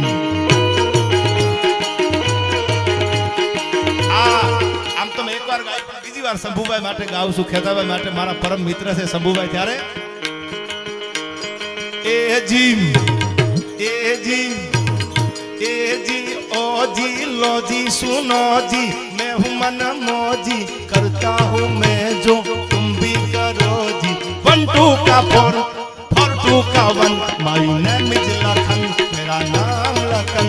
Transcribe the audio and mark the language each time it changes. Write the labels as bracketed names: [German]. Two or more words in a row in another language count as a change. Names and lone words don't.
[Gujarati] આમ તો મેં એકવાર ગાઈ પણ બીજી વાર શંભુભાઈ માટે ગાઉં છું, ખેતાભાઈ માટે, મારા પરમ મિત્ર છે શંભુભાઈ. [Hindi] ત્યારે ओ जी लो जी सुनो जी मैं हूँ मन मौजी करता हूँ मैं जो तुम भी करो जी. 1 2 का 4 4 2 का 1 [English] My name is लखन [Hindi] मेरा नाम लखन.